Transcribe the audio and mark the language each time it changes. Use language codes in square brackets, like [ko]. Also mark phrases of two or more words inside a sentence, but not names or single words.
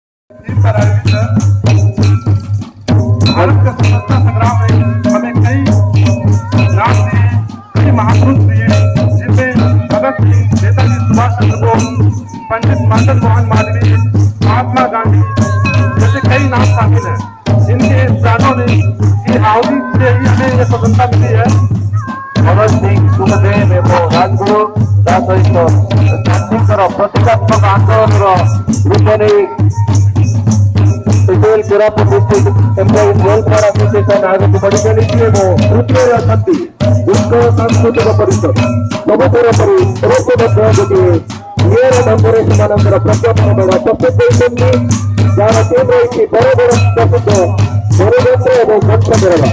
[hi] पर आयोजित भारत का स्वतंत्रता संग्राम में हमें कई नाम दिए, कई महापुरुष दिए, जिनमें भगत सिंह, नेताजी सुभाष चंद्र बोस, पंडित मदन मोहन मालवीय, महात्मा गांधी जैसे कई नाम शामिल हैं। इनके प्राणों ने की आहुति से ही हमें यह स्वतंत्रता मिली है। [or] भगत सिंह, सुखदेव एवं राजगुरु ତା ସହିତ ଗାନ୍ଧୀଙ୍କର ପ୍ରତୀକାତ୍ମକ ଆନ୍ଦୋଳନର ରୂପ ନେଇ କୋରାପୁଟ ଡିଷ୍ଟ୍ରିକ୍ଟ ଏମ୍ପ୍ଲୟିଜ୍ ୱେଲଫେୟାର ଆସୋସିଏସନ ଆଗକୁ ବଢି ଚାଲିଛି ଏବଂ ତୃତୀୟରେ ଅଛନ୍ତି ଉତ୍କଳ ସାଂସ୍କୃତିକ ପରିଷଦ। ସବୁଥର ପରି ଏଥରକ ମଧ୍ୟ ଗୋଟିଏ ନିଆର ଢଙ୍ଗରେ ସେମାନଙ୍କର ପ୍ରଜ୍ଞାପନ ମେଳ ପ୍ରସ୍ତୁତ କରିଛନ୍ତି, ଯାହାର ଟିମ୍ ରହିଛି ବରଗଡ଼ ପ୍ରସିଦ୍ଧ ବରଯାତ୍ରା ଏବଂ ମଞ୍ଚକରଣ।